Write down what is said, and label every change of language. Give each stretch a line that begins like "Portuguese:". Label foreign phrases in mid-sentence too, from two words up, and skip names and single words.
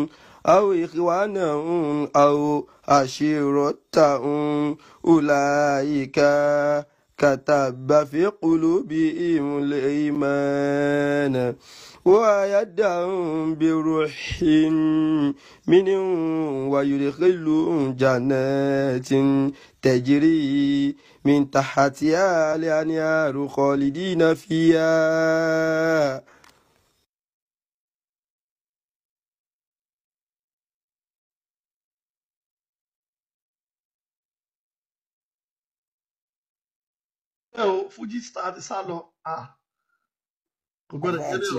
Arabic: أو إخوانهم أو عشيرتهم أولئك كتب في قلوبهم الإيمان وأيدهم بروح منه ويدخلهم جنات تجري من تحتها الأنهار خالدين فيها.
English: Fuji star
Yoruba: ti sá lọ kò gbọ́dọ̀ jẹ́ ti